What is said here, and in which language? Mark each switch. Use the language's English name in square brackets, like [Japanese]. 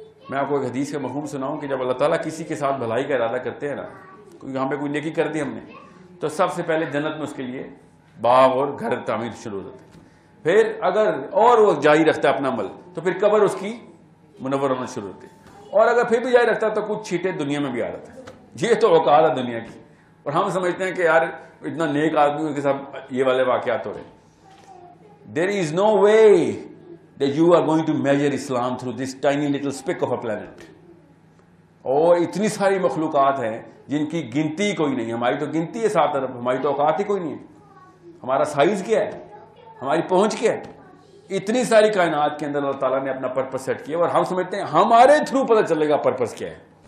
[Urdu] میں آپ کو ایک حدیث کا مفہوم سناؤں کہ جب اللہ تعالیٰ کسی کے ساتھ بھلائی کا ارادہ کرتے ہیں نا, یہاں پہ کوئی نیکی کر دی ہم نے, تو سب سے پہلے جنت میں اس کے لیے باغ اور گھر تعمیر شروع ہوتے ہیں. پھر اگر اور وہ جاری رکھتا ہے اپنا عمل تو پھر قبر اس کی منور ہونا شروع ہوتی ہے, اور اگر پھر بھی جاری رکھتا ہے تو کچھ چھیٹے دنیا میں بھی آ جاتا ہے. یہ تو اوقات ہے دنیا کی, اور ہم سمجھتے ہیں کہ یار اتنا نیک آدمی کے ساتھ یہ والے واقعات ہو رہے. [English] There is no way that you are going to measure Islam through this tiny little speck of a planet. [Urdu] اور اتنی ساری مخلوقات ہیں جن کی گنتی کوئی نہیں. ہماری تو گنتی ہے 7 ارب, ہماری تو اوقات ہی کوئی نہیں ہے. ہمارا سائز کیا ہے, ہماری پہنچ کیا ہے. اتنی ساری کائنات کے اندر اللہ تعالیٰ نے اپنا پرپس سیٹ کیا, اور ہم سمجھتے ہیں ہمارے تھرو پتہ چلے گا پرپس کیا ہے.